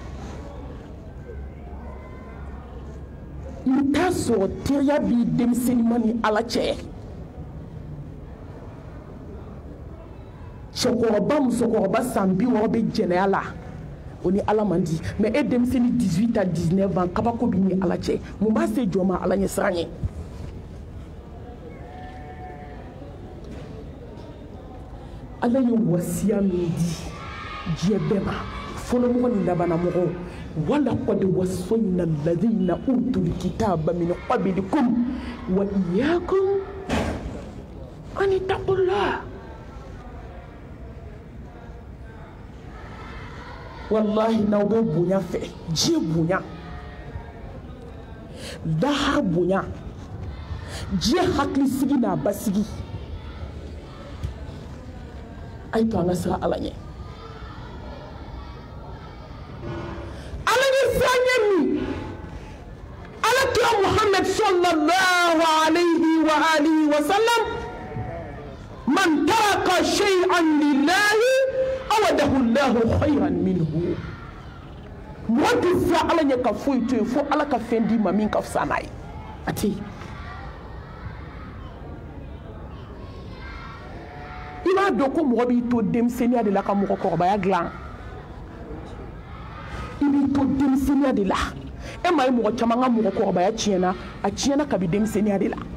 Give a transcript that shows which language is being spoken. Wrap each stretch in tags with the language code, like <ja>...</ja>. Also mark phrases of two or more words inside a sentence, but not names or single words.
<bm>i t'a sɔrɔ teriya b'i denmisɛnninma ni ala cɛ cɛkɔrɔba musokɔrɔba san 60 bɛ jɛnɛya la o ni ala man di mais e denmisɛnnin</bm> <fr>18 à 19 ans</fr> <bm>kabako b'i ni ala cɛ mun b'a se jɔ ma ala ɲɛ siran ɲɛ ala ye wasiya min di diɲɛ bɛɛ ma fɔlɔmɔgɔ ni labanamɔgɔw</bm> <ar>ولقد وصينا الذين أوتوا الكتاب من قبلكم وإياكم أن اتقوا الله</ar> <bm>wallahi n'aw bɛ bonya fɛ diɲɛ bonya lahara bonya diɲɛ hakilisigi n'a basigi a ye to an ka siran ala ɲɛ ala ɲɛ siran ɲɛ min ala kira muhammad</bm> <ar>صلى الله عليه وآله وسلم من ترك شيئا لله عوضه الله خيرا منه</ar> <bm>mɔgɔ tɛ siran ala ɲɛ ka foyi to yen fo ala ka fɛn d'i ma min ka fisa n'a ye a tɛ yen i b'a dɔn ko mɔgɔ b'i to denmisɛnniya de la ka mɔgɔkɔrɔbaya dilan i b'i to denmisɛnniya de la e ma ye mɔgɔ caman ka mɔgɔkɔrɔbaya tiɲɛna a tiɲɛna kabi denmisɛnniya de la</bm>